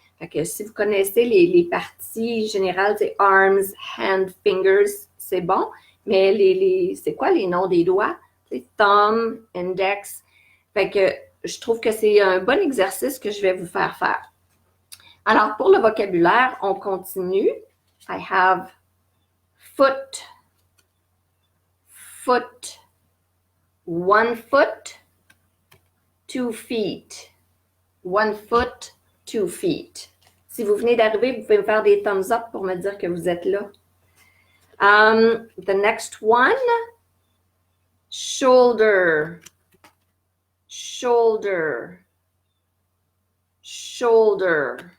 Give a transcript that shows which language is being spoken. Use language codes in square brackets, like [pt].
[fr] Fait que si vous connaissez les parties générales, c'est [en] arms, hands, fingers, [fr] c'est bon. Mais c'est quoi les noms des doigts? C'est thumb, index. Fait que je trouve que c'est un bon exercice que je vais vous faire faire. Alors, pour le vocabulaire, on continue. [en] I have foot, foot, 1 foot, 2 feet. 1 foot, 2 feet. [fr] Si vous venez d'arriver, vous pouvez me faire des thumbs up pour me dire que vous êtes là. [en] The next one, shoulder, shoulder, shoulder.